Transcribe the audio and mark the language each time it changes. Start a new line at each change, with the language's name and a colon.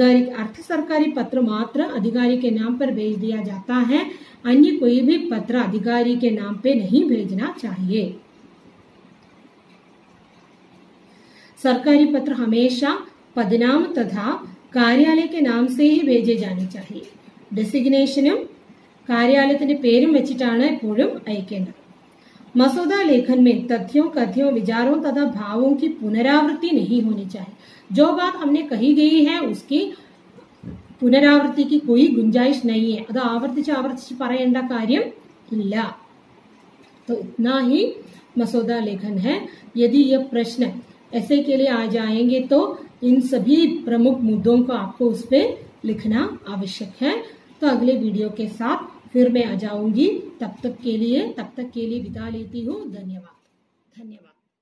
Hindi: अर्ध सरकारी पत्र मात्र अधिकारी के नाम पर भेज दिया जाता है, अन्य कोई भी पत्र अधिकारी के नाम पे नहीं भेजना चाहिए। सरकारी पत्र हमेशा पदनाम तथा कार्यालय के नाम से ही भेजे जाने चाहिए।
Malayalam: ഡെസിഗ്നേഷനും കാര്യാലയത്തിന്റെ പേരും വെച്ചിട്ടാണ് എപ്പോഴും അയക്കേണ്ടത്।
Hindi: मसौदा लेखन में तथ्यों, कथ्यों, विचारों तथा भावों की पुनरावृत्ति नहीं होनी चाहिए। जो बात हमने कही गई है उसकी पुनरावृत्ति की कोई गुंजाइश नहीं है।
Malayalam: അത് ആവർത്തിച്ച് പറയേണ്ട കാര്യം ഇല്ല।
Hindi: तो इतना ही मसौदा लेखन है। यदि यह प्रश्न ऐसे के लिए आ जाएंगे तो इन सभी प्रमुख मुद्दों को आपको उस पे लिखना आवश्यक है। तो अगले वीडियो के साथ फिर मैं आ जाऊंगी। तब तक के लिए विदा लेती हूँ। धन्यवाद।